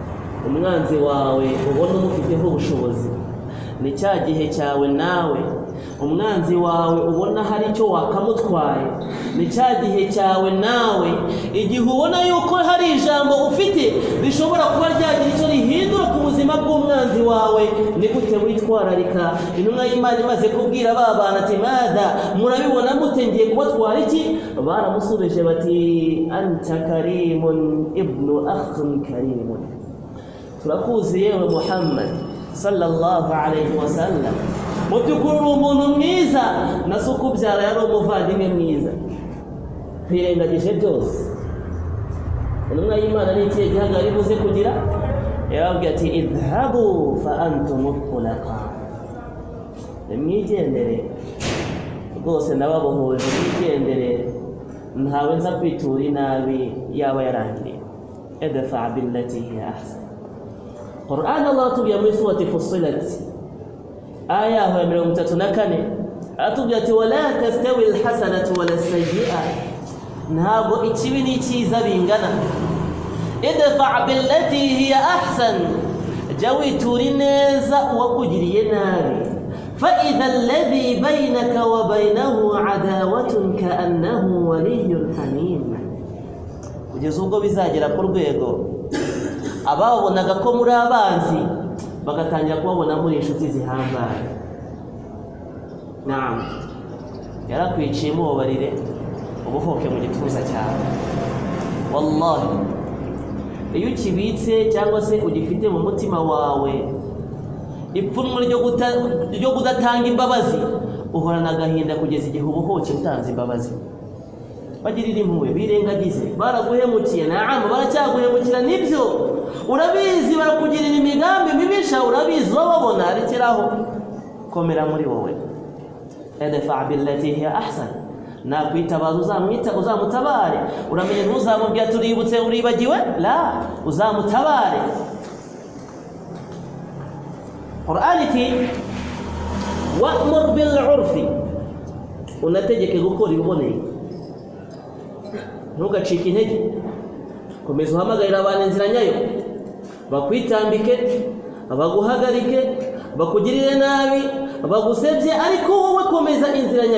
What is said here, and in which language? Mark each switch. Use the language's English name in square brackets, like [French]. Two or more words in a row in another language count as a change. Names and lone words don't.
[Kinyarwanda] umwanzi wawe ubona umufiteho ubushobozi ni cya gihe cyawe nawe umwanzi wawe ubona hari icyo wakamutwaye, ni cya gihe cyawe nawe igihe ubona yuko hari ijambo ufite rishobora kuba ryagira icyo rihindura ku buzima bw'umwanzi wawe, ni gute witwararika? Intumwa y'Imana imaze kubwira ba bana ati mada murabibona mute ngiye kubatwara iki? Baramusubije bati [Arabic] أنت كريم ابن أخ كريم, [Kinyarwanda] turakuzi yewe [Arabic] Muhammad صلى الله عليه وسلم, [Kinyarwanda] mubyukuri umuntu mwiza na se ukubyara yari umuvandimwe mwiza. Twirengagije byose, intumwa y'Imana ni ikihe gihagararo ibuze kugira? Yarababwiye ati [Arabic] اذهبوا فأنتم الطلقاء, [Kinyarwanda] mwigendere rwose nababohoje, mwigendere ntawe nza kwitura inabi yaba yarangiriye. [Arabic] ادفع بالتي هي أحسن. [Kinyarwanda] Qur'an Allah atubwiye muri surati Fussilat aya ya 34 atubwiye ati [Arabic] ولا تستوي الحسنة ولا السيئة, [Kinyarwanda] ntabwo ikibi n'icyiza bingana. [Arabic] ادفع بالتي هي أحسن, [Kinyarwanda] jawitura neza uwakugiriye nabi. [Arabic] فإذا الذي بينك وبينه عداوة كأنه ولي حميم. [Kinyarwanda] Kugeza ubwo bizagera ku rwego ababonaga ko muri abanzi bagatangira kubabona muri inshuti zihambaye. Naam, yarakwiciye mubabarire ubuhoke mu gituza cyawe. Wallahi iyo ukibitse cyangwa se ugifite mu mutima wawe ipfunwe ryo kudatanga imbabazi, uhorana agahinda kugeza igihe ubuhoke utanze imbabazi. Bagirira impuhwe, birengagize, baraguhemukiye, naam baracyaguhemukira, nibyo urabizi, barakugirira imigambi mibisha, urabizi, urababona, rekeraho, komera muri wowe. [Arabic] ادفع بالتي هي أحسن, [Kinyarwanda] nakwitabaza uzamutabare. Uramenye ntuzamubwira tuributse uribagiwe, la, uzamutabare. Qur'an iti [Arabic] وأمر بالعرف, [Kinyarwanda] unategeke gukora ibiboneye, ntugacike intege, komeza uhamagarira abantu inzira nyayo, bakwitambike, baguhagarike, bakugirire nabi, bagusebye, ariko wowe komeza inzira nyayo.